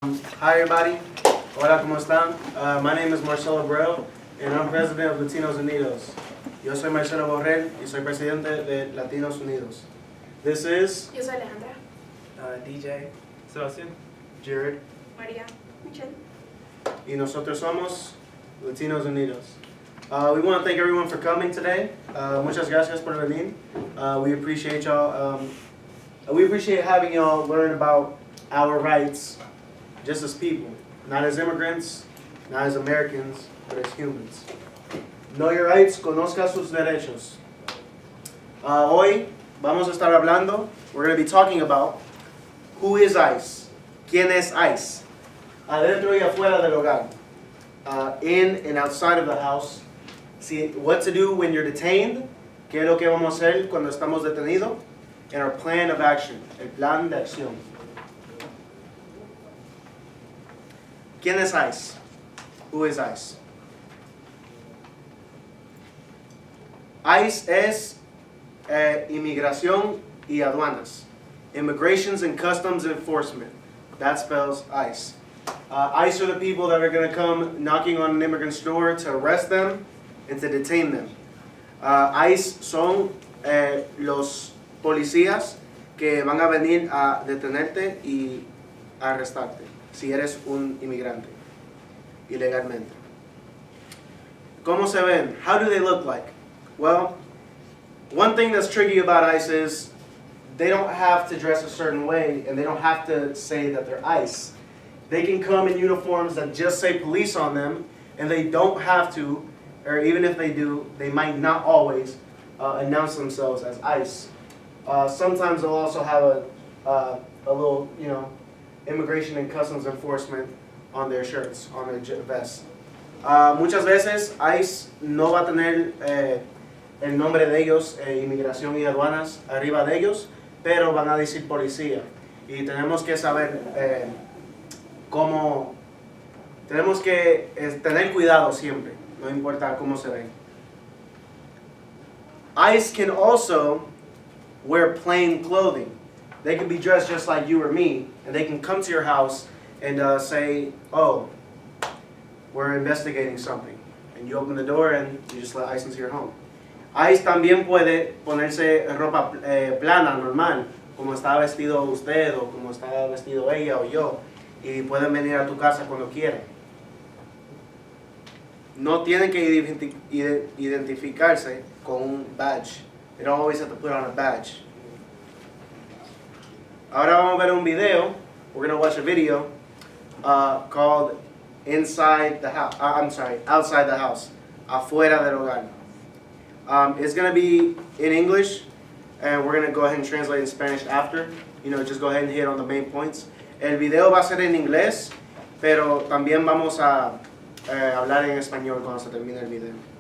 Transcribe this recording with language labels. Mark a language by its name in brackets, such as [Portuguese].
[English] Hi everybody, [Spanish] hola, ¿cómo están? [English] My name is Marcelo Abreu and I'm president of Latinos Unidos. [Spanish] Yo soy Marcelo Borrell y soy presidente de Latinos Unidos. [English] This is [Spanish] Yo soy Alejandra. DJ, Sebastián, Jared, María. Michelle. y nosotros somos Latinos Unidos. [English] We want to thank everyone for coming today. [Spanish] Muchas gracias por venir. [English] We appreciate y'all. We appreciate having y'all learn about our rights just as people, not as immigrants, not as Americans, but as humans. Know your rights, [Spanish] conozca sus derechos. Hoy vamos a estar hablando, [English] we're going to be talking about who is ICE, [Spanish] quién es ICE, adentro y afuera del hogar, [English] in and outside of the house, what to do when you're detained, [Spanish] qué es lo que vamos a hacer cuando estamos detenidos, [English] and our plan of action, [Spanish] el plan de acción. ¿Quién es ICE? [English] Who is ICE? [Spanish] ICE es Inmigración y Aduanas. [English] Immigrations and Customs Enforcement. That spells ICE. ICE are the people that are going to come knocking on an immigrant's door to arrest them and to detain them. [Spanish] ICE son los policías que van a venir a detenerte y a arrestarte si eres un inmigrante ilegalmente. ¿Cómo se ven? [English] How do they look like? Well, one thing that's tricky about ICE is they don't have to dress a certain way and they don't have to say that they're ICE. They can come in uniforms that just say police on them and they don't have to, or even if they do, they might not always announce themselves as ICE. Sometimes they'll also have a little, immigration and customs enforcement on their shirts, on their vests. [Spanish] Muchas veces ICE no va a tener el nombre de ellos, inmigración y aduanas, arriba de ellos, pero van a decir policía. Y tenemos que saber cómo, tenemos que tener cuidado siempre, no importa cómo se ven. [English] ICE can also wear plain clothing. They can be dressed just like you or me, and they can come to your house and say, oh, we're investigating something. And you open the door and you just let ICE into your home. [Spanish] ICE también puede ponerse ropa plana, normal, como está vestido usted o como está vestido ella o yo, y pueden venir a tu casa cuando quieran. No tienen que identificarse con un badge. [English] They don't always have to put on a badge. [Spanish] Ahora vamos a ver un video. [English] We're going to watch a video called Inside the House. Outside the House. [Spanish] Afuera del hogar. [English] It's going to be in English, and we're going to go ahead and translate in Spanish after. Just go ahead and hit on the main points. [Spanish] El video va a ser en inglés, pero también vamos a hablar en español cuando se termine el video.